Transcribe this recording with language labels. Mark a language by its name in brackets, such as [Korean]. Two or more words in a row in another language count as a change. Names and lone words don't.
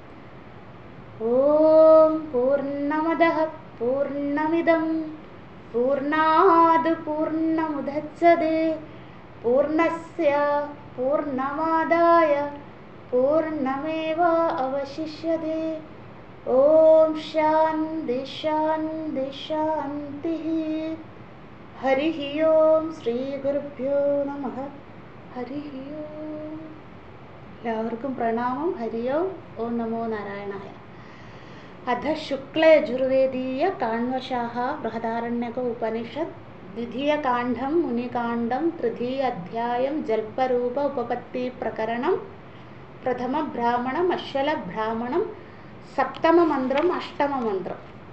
[Sanskrit] ओम पूर्णमदः पूर्णमिदं पूर्णाद् पूर्णमुदच्यते पूर्णस्य पूर्णमादाय पूर्णमेवावशिष्यते। ओम शान्ति शान्ति शान्तिः। हरिः ओम श्री गुरुभ्यो नमः। हरिः ओम। [Malayalam] എല്ലാവർക്കും പ്രണാമം. ഹരി ഓം. [Sanskrit] ഓം നമോ നാരായണായ. अथ शुक्लयजुर्वेदीय काण्वशाः बृहदारण्यक उपनिषत् द्वितीयकाण्डं मुनिकाण्डं तृतीय अध्यायं जल्परूप उपपत्ति प्रकरणं प्रथम ब्राह्मणम् अश्वल ब्राह्मणं सप्तम मन्त्रम् अष्टम मन्त्रम्।